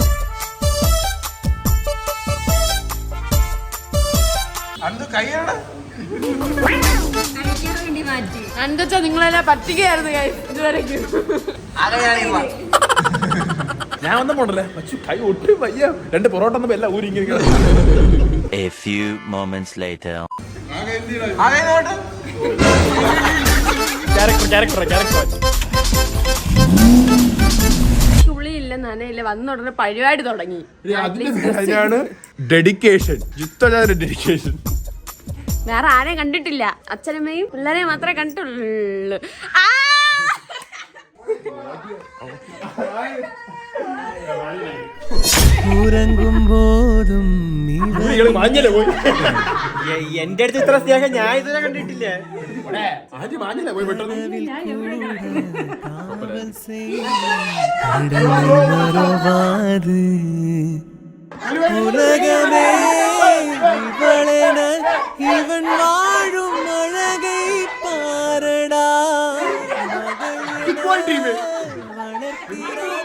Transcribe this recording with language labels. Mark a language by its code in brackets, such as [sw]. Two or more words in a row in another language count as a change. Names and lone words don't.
[ml] എന്താ നിങ്ങളെല്ലാം പറ്റികയായിരുന്നു ഇതുവരെയ്ക്ക്. ഞാൻ ഒന്നും പോണ്ടല്ലേ. കൈ ഒട്ടും വയ്യ. 2 പൊറോട്ട എല്ലാം ഊരി. [en] A few moments later. [ml] ഉള്ളിയില്ല നനയില്ല. വന്ന ഉടനെ പരിപാടി തുടങ്ങി. അതിനാണ് ഡെഡിക്കേഷൻ. ഡെഡിക്കേഷൻ. വേറെ ആരെയും കണ്ടിട്ടില്ല. അച്ഛനമ്മയും പിള്ളേരെയും മാത്രമേ കണ്ടിട്ടുള്ളൂ. ഉറങ്ങുമ്പോതും എന്റെ അടുത്ത് ഇത്ര സ്നേഹം ഞാൻ ഇതുവരെ കണ്ടിട്ടില്ല. [ta] உலகமே இவளென இவன் வாழும் அழகை பாரடா வளர்க்கிற